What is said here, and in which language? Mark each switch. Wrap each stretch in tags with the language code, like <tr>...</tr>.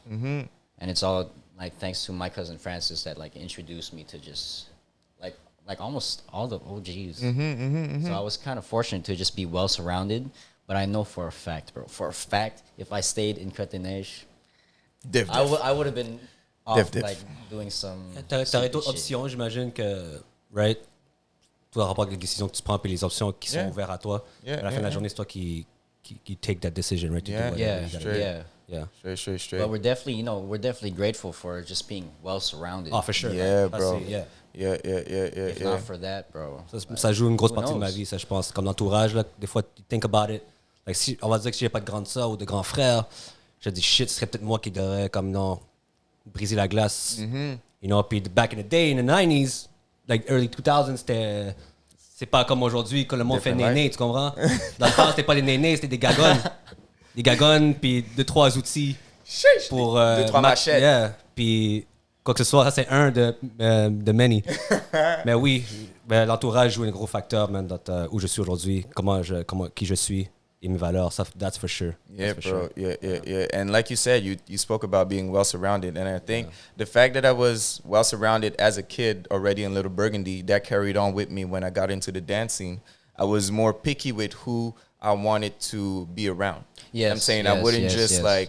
<en>And it's all, like, thanks to my cousin Francis that, like, introduced me to just, like almost all the OGs. So I was kind of fortunate to just be well surrounded. But I know for a fact, bro, if I stayed in Côte-des-Neiges, I would have been off, like, doing some.</en> <fr>T'aurais d'autres options, j'imagine que, right? Tout en rapport avec les décisions que tu prends puis les options qui sont ouvertes à toi. À la fin de la journée, c'est toi qui</fr> <en>take that decision, right? Straight. But we're definitely grateful for just being well surrounded. Oh, for sure. Yeah, bro. If not for that, bro.</en> <fr>Ça joue une grosse</fr> <en>Who</en> <fr>partie de ma</fr> <en>knows?</en> <fr>vie, ça, je pense. Comme l'entourage, là, des fois,</fr> <en>you think about it.</en> <fr>Like, si, on va dire que si j'ai pas de grande sœur ou de grand frère, je dis, shit, ce serait peut-être moi qui devrais, comme, non, briser la glace. You know, puis</fr> <en>back in the day, in the 90s, like early 2000s,</en> <fr>c'est pas comme aujourd'hui que le monde fait néné, tu comprends? Dans le temps, c'était pas des nénés, c'était des gagones. Des gagones, puis 2-3 outils.</fr> <en>Sheesh.</en> <fr>pour 2-3 machettes.</fr> <en>Yeah.</en> <fr>Puis quoi que ce soit, ça c'est un de many. Mais oui, ben, l'entourage joue un gros facteur, man, dans où je suis aujourd'hui, qui je suis et mes valeurs.</fr> <en>Ça, that's for sure. Yeah, That's for sure. Yeah. And like you said, you spoke about being well surrounded, and I think the fact that I was well surrounded as a kid already in Little Burgundy, that carried on with me when I got into the dance scene. I was more picky with who I wanted to be around. Yes, I'm saying I wouldn't just</en>